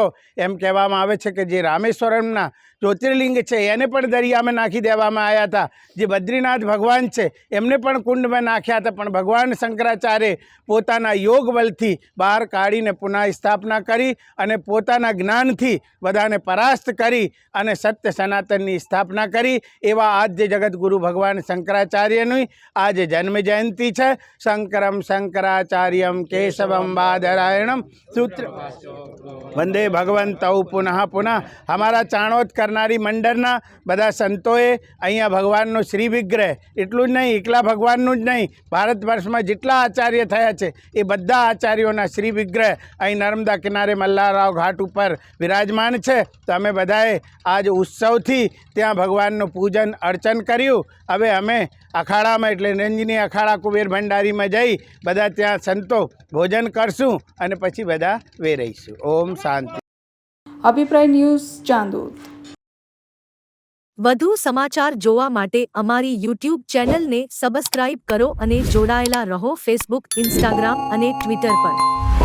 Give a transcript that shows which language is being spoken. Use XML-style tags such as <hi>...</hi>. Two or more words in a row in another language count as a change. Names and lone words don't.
<gu>એમ કહેવામાં આવે છે કે જે રામેશ્વરમના જ્યોતિર્લિંગ છે એને પણ દરિયામાં નાખી દેવામાં આવ્યા હતા, જે બદ્રીનાથ ભગવાન છે એમને પણ કુંડમાં નાખ્યા હતા, પણ ભગવાન શંકરાચાર્ય પોતાના યોગ બલથી બહાર કાઢીને પુનઃ સ્થાપના કરી અને પોતાના જ્ઞાનથી બધાને પરાસ્ત કરી અને સત્ય સનાતનની સ્થાપના કરી। એવા આદ્ય જગતગુરુ ભગવાન શંકરાચાર્યની આજે જન્મજયંતિ છે।</gu> <sa>શંકરમ शंकराचार्यम केशवम बादरायणम सूत्र वंदे भगवंतौ पुनः पुनः।</sa> <gu>હમારા ચાણોદ કરનારી મંડલના બધા સંતોએ અહીંયા ભગવાનનો શ્રી વિગ્રહ એટલું જ નહીં, એકલા ભગવાનનું જ નહીં, ભારતવર્ષ મેં જેટલા આચાર્ય થયા છે એ બધા આચાર્યોના શ્રી વિગ્રહ અહીં નર્મદા કિનારે મલ્હારરાવ ઘાટ પર વિરાજમાન છે। તો અમે બધાએ આજ ઉત્સવથી ત્યાં ભગવાનનું પૂજન અર્ચન કર્યું। હવે અમે અખાડા મેં એટલે રંજની અખાડા કુબેર ભંડારી મેં જઈ બધા ત્યાં સંતો ભોજન કરશું અને પછી બધા વેરઈશું।</gu> <sa>ओम शांति।</sa> <gu>अभिप्राय न्यूज़ चांदोद। વધુ સમાચાર જોવા માટે અમારી YouTube ચેનલને સબસ્ક્રાઇબ કરો અને જોડાયેલા રહો Facebook, Instagram અને Twitter પર।</gu>